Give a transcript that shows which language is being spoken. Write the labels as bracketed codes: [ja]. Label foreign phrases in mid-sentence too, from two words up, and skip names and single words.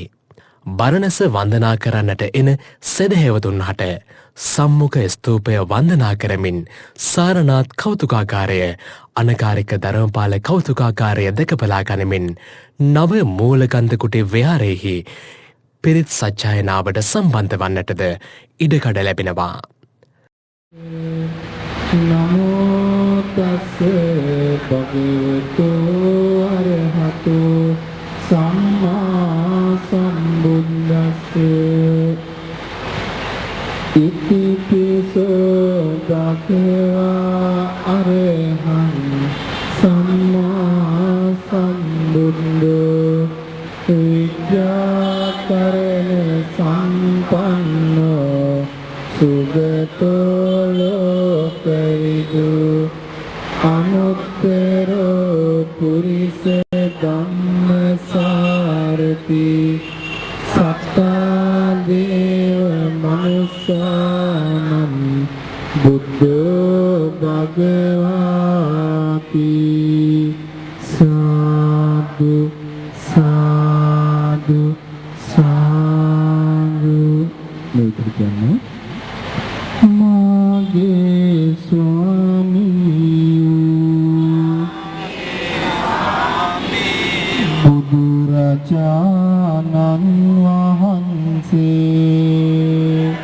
[si] බරණැස වන්දනා කරන්නට එන සෙදහැවතුන් හට සම්මුඛ ස්තූපය වන්දනා කරමින් සාරනාත් කෞතුකාකාරය, අනකාරික ධර්මපාල කෞතුකාකාරය දැකබලා ගනිමින් නව මූලගන්ධකුටි විහාරයෙහි පිරිත් සජ්ජායනාවට සම්බන්ධ වන්නටද ඉඩකඩ ලැබෙනවා. [pi] නමෝ තස්ස භගවතු අරහතු සම්මා සම්බුද්දස්ස ඉති පිසෝ භගවා අරහං සම්මා සම්බුද්ධෝ විද්‍යාකරණ සම්පන්නෝ සුගතෝ ලෝකවිදු අනුත්තරෝ පුරිස ධම්මසාරති සත්තා දේව මනුස්සානම් බුද්ධෝ භගවාති. [si] සාදු සාදු සාදු. මේ කියන්නේ මාගේ ස්වාමී බුදුරජාණන් වහන්සේ